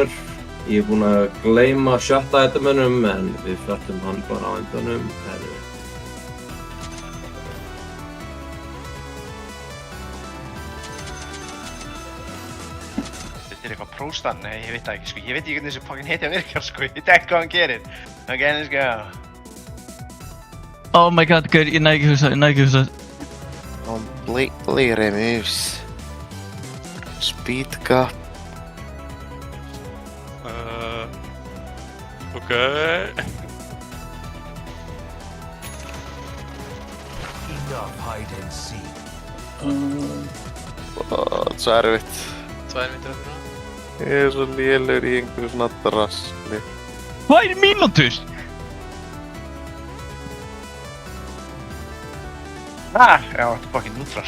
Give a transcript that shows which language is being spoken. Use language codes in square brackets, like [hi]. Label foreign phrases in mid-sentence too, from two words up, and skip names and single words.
[is] Ég er búinn að gleyma sjötta itemunum, en við fjöttum hann bara á endanum. Þetta er eitthvað próstan, nei ég veit það ekki sko, ég veit ekki hvernig þessi fucking hetja virkar sko, ég veit ekki hvað hann gerir. [en] Ok, let's go. Oh my god, [is] gaur, ég næ ekki hugsa. [en] Completely removes speed gap. Ok. Enough hide and seek. [is] Svo erfitt. Svo erfitt þetta. Ég er svo lélegur í einhverju svona drasli. 2 mínútur? Já, þetta er fucking neutral.